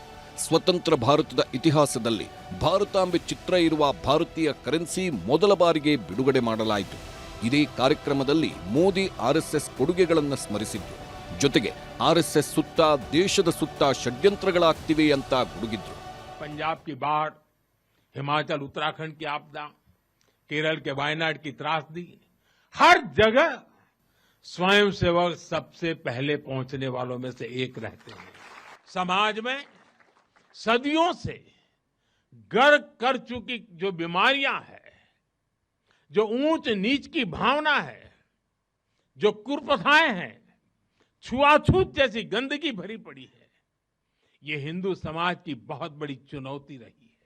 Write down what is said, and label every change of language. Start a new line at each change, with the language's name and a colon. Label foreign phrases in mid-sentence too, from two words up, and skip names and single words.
Kannada: ಸ್ವತಂತ್ರ ಭಾರತದ ಇತಿಹಾಸದಲ್ಲಿ ಭಾರತಾಂಬೆ ಚಿತ್ರ ಇರುವ ಭಾರತೀಯ ಕರೆನ್ಸಿ ಮೊದಲ ಬಾರಿಗೆ ಬಿಡುಗಡೆ ಮಾಡಲಾಯಿತು. ಇದೇ ಕಾರ್ಯಕ್ರಮದಲ್ಲಿ ಮೋದಿ RSS ಕೊಡುಗೆಗಳನ್ನು ಸ್ಮರಿಸಿದ್ರು. ಜೊತೆಗೆ RSS ಸುತ್ತ ದೇಶದ ಸುತ್ತ ಷಡ್ಯಂತ್ರಗಳಾಗ್ತಿವೆ ಅಂತ ಗುಡುಗಿದ್ರು.
Hindi: पंजाब की बाढ़, हिमाचल उत्तराखंड की आपदा, केरल के वायनाड की त्रासदी, हर जगह स्वयंसेवक सबसे पहले पहुंचने वालों में से एक रहते हैं. समाज में सदियों से घर कर चुकी जो बीमारियां हैं, जो ऊंच नीच की भावना है, जो कुप्रथाएं हैं, छुआछूत जैसी गंदगी भरी पड़ी है, ये हिंदू समाज की बहुत बड़ी चुनौती रही है.